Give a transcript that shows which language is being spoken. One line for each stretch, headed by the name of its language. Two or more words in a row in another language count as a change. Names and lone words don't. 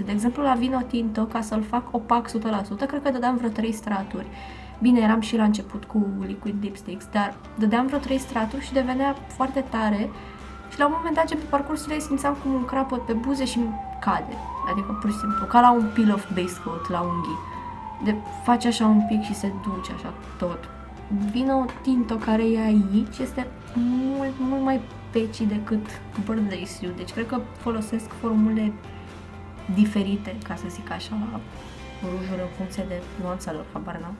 Romanian: De exemplu, la Vino Tinto, ca să-l fac opac 100%, cred că dădeam vreo 3 straturi. Bine, eram și la început cu
English: liquid lipsticks,
Romanian: dar dădeam vreo 3 straturi și devenea foarte tare și la un moment dat, pe parcursul ei, simțeam cum un crapăt pe buze și îmi cade. Adică, pur și simplu, ca la un
English: peel-off base coat
Romanian: la unghii. De faci așa un pic și se duce așa tot. Vino Tinto care e aici este mult, mult mai patchy decât Birthday Suit. Deci cred că folosesc formule diferite, ca să zic așa, la rujuri în funcție de nuanța lor, habar n-am.